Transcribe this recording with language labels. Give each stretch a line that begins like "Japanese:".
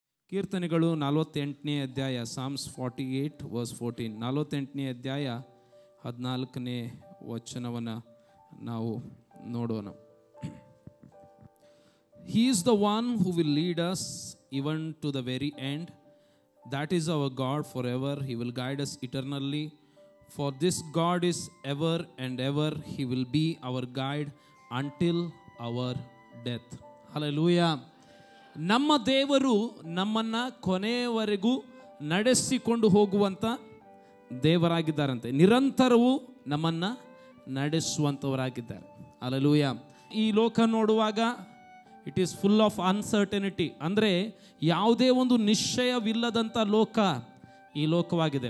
Kannada: ಕೀರ್ತನೆಗಳು 48ನೇ ಅಧ್ಯಾಯ, Psalms 48 verse 14, 48ನೇ ಅಧ್ಯಾಯ 14ನೇ ವಚನವನ್ನು ನಾವು ನೋಡೋಣ.
English: He is the one who will lead us even to the very end. That is our God forever. He will guide us eternally. For this God is ever and ever. He will be our guide until our death. Hallelujah.
Kannada: ನಮ್ಮ ದೇವರು ನಮ್ಮನ್ನು ಕೊನೆಯವರೆಗೂ ನಡೆಸಿಕೊಂಡು ಹೋಗುವಂಥ ದೇವರಾಗಿದ್ದಾರಂತೆ. ನಿರಂತರವೂ ನಮ್ಮನ್ನು ನಡೆಸುವಂಥವರಾಗಿದ್ದಾರೆ. Hallelujah. ಈ ಲೋಕ ನೋಡುವಾಗ
English: it is full of uncertainty,
Kannada: ಅಂದರೆ ಯಾವುದೇ ಒಂದು ನಿಶ್ಚಯವಿಲ್ಲದಂಥ ಲೋಕ ಈ ಲೋಕವಾಗಿದೆ.